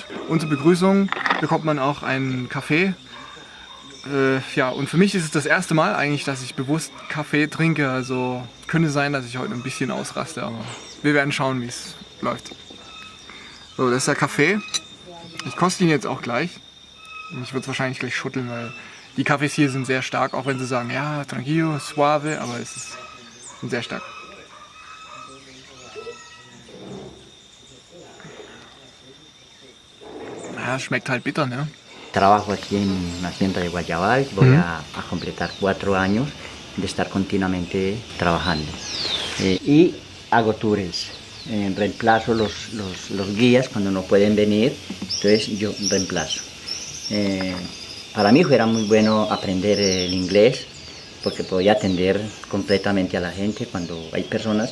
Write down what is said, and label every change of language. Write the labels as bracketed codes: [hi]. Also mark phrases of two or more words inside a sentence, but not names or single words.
[de] Und zur Begrüßung bekommt man auch einen Kaffee. Ja, und für mich ist es das erste Mal eigentlich, dass ich bewusst Kaffee trinke. Also könnte sein, dass ich heute ein bisschen ausraste, aber wir werden schauen, wie es läuft. So, das ist der Kaffee. Ich koste ihn jetzt auch gleich. Ich würde es wahrscheinlich gleich schütteln, weil die Kaffees hier sind sehr stark, auch wenn sie sagen, ja, [es] tranquilo, suave, [de] aber es ist sehr stark. Ja, schmeckt halt bitter, ne? [es] Trabajo aquí en una hacienda de Guayabal, voy a completar 4 años de estar continuamente trabajando. Y hago tours, reemplazo los guías cuando no pueden venir, entonces yo reemplazo. Para mí era muy bueno aprender el inglés, porque podía atender completamente a la gente cuando hay personas.